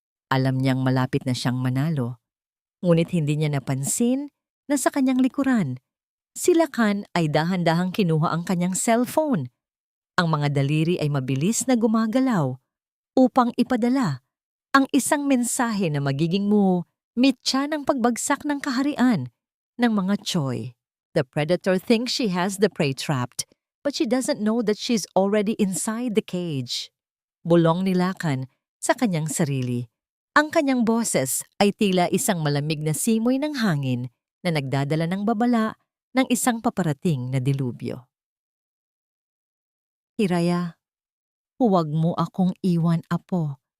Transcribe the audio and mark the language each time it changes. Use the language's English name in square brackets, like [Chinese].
[Filipino] Alam niyang malapit na siyang manalo. Ngunit hindi niya napansin na sa kanyang likuran, si Lakan ay dahan-dahang kinuha ang kanyang cellphone. Ang mga daliri ay mabilis na gumagalaw upang ipadala ang isang mensahe na magiging mitya ng pagbagsak ng kaharian ng mga Choi. [English] The predator thinks she has the prey trapped, but she doesn't know that she's already inside the cage. [Filipino] Bulong ni Lakan sa kanyang sarili. Ang kanyang boses ay tila isang malamig na simoy ng hangin na nagdadala ng babala ng isang paparating na dilubyo. Hiraya, huwag mo akong iwan, apo.